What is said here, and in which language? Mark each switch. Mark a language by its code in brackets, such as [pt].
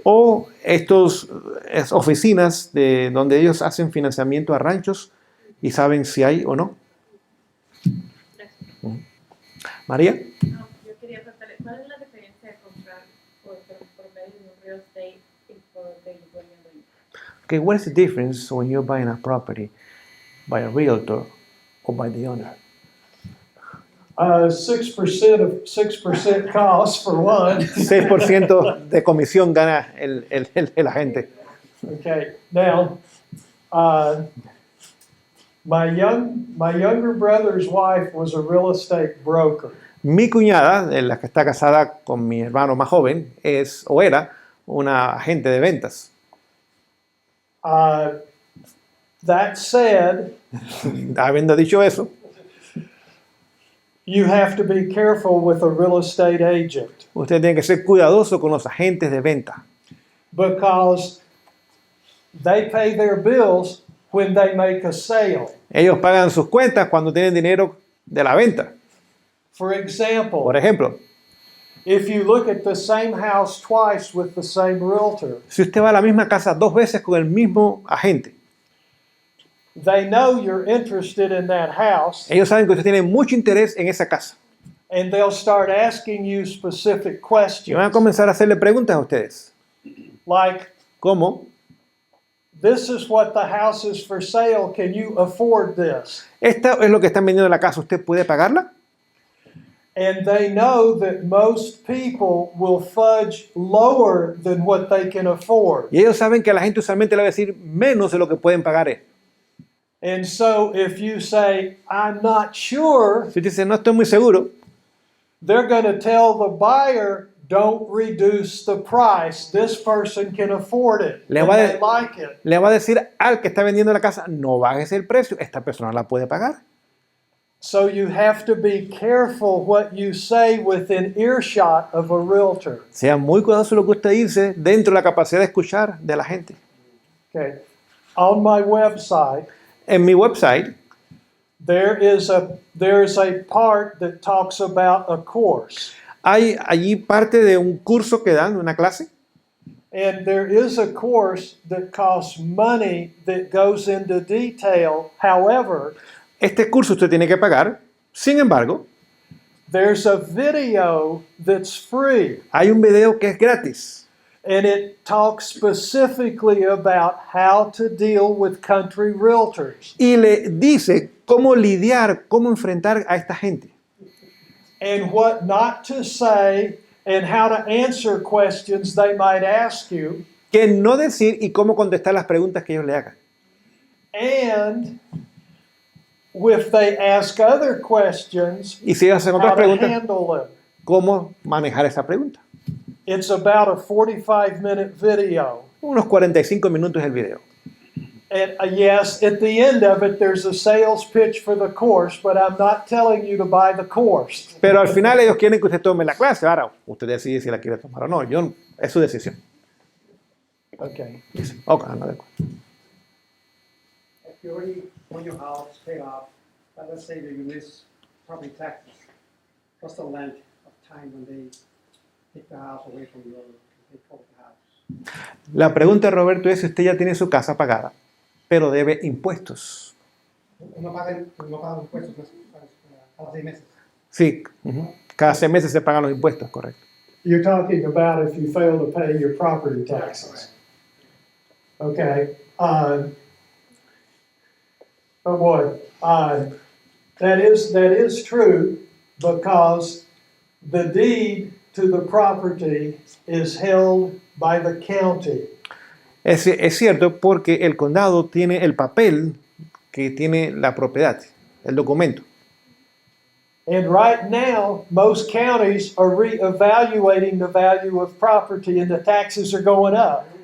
[es] O estos oficinas de donde ellos hacen financiamiento a ranchos y saben si hay o no. María. No, yo quería preguntarle, ¿cuál es la diferencia de comprar por medio de un real estate y por de viviendo? [en] Okay, what is the difference when you're buying a property by a realtor or by the owner? 6% cost for one. [es] 6% de comisión gana el agente. [en] Okay, now, my younger brother's wife was a real estate broker. [es] Mi cuñada, la que está casada con mi hermano más joven, es o era una agente de ventas. [en] That said, [es] Habiendo dicho eso, [en] you have to be careful with a real estate agent [es] usted tiene que ser cuidadoso con los agentes de venta, [en] because they pay their bills when they make a sale. [es] ellos pagan sus cuentas cuando tienen dinero de la venta. [en] For example, [es] Por ejemplo, [en] if you look at the same house twice with the same realtor, [es] si usted va a la misma casa 2 veces con el mismo agente, [en] they know you're interested in that house, [es] ellos saben que usted tiene mucho interés en esa casa [en] and they'll start asking you specific [es] y van a [en] questions. [es] comenzar a hacerle preguntas a ustedes. [en] Like, [es] ¿Cómo? [en] this is what the house is for sale. Can you afford this? [es] Esta es lo que están vendiendo en la casa. ¿Usted puede pagarla? [en] And they know that most people will fudge lower than what they can afford. [es] Y ellos saben que la gente usualmente le va a decir menos de lo que pueden pagar. [en] And so if you say, I'm not sure, [es] Si usted dice, no estoy muy seguro, [en] they're going to tell the buyer, don't reduce the price. This person can afford it. [es] Le [en] And [es] va a- [en] they like it. [es] le va a decir al que está vendiendo la casa, no bajes el precio, esta persona la puede pagar. [en] So you have to be careful what you say within earshot of a realtor. [es] Sea muy cuidadoso lo que usted dice dentro de la capacidad de escuchar de la gente. [en] Okay. On my website, [es] En mi website [en] there's a part that talks about a course. [es] hay allí parte de un curso que dan, una clase, [en] And there is a course that costs money that goes into detail. However, [es] este curso usted tiene que pagar. Sin embargo, [en] there's a video that's free. [es] hay un video que es gratis [en] And it talks specifically about how to deal with country realtors [es] y le dice cómo lidiar, cómo enfrentar a esta gente [en] and what not to say and how to answer questions they might ask you. [es] qué no decir y cómo contestar las preguntas que ellos le hagan. [en] And if they ask other questions, [es] Y si ellos hacen otras [en] how to [es] preguntas, [en] handle them. [es] cómo manejar esa pregunta. [en] It's about a 45-minute video. [es] Unos 45 minutos el video. [en] And yes, at the end of it, there's a sales pitch for the course, but I'm not telling you to buy the course. [es] Pero al final ellos quieren que usted tome la clase. Ahora, usted decide si la quiere tomar o no. Es su decisión. [en] Okay. [es] Ok, no, de acuerdo. [en] If you already own your house, paid off, but let's say that you miss property taxes, what's the length of time when they take the house away from you or they take over the house? [es] La pregunta, Roberto, es si usted ya tiene su casa pagada, pero debe impuestos. No pagan impuestos cada 6 meses. Sí, cada 6 meses se pagan los impuestos, correcto. [en] You're talking about if you fail to pay your property taxes. Okay. Oh boy. That is true because the deed to the property is held by the county. [es] Es cierto porque el condado tiene el papel que tiene la propiedad, el documento. [en] And right now, most counties are reevaluating the value of property and the taxes are going up.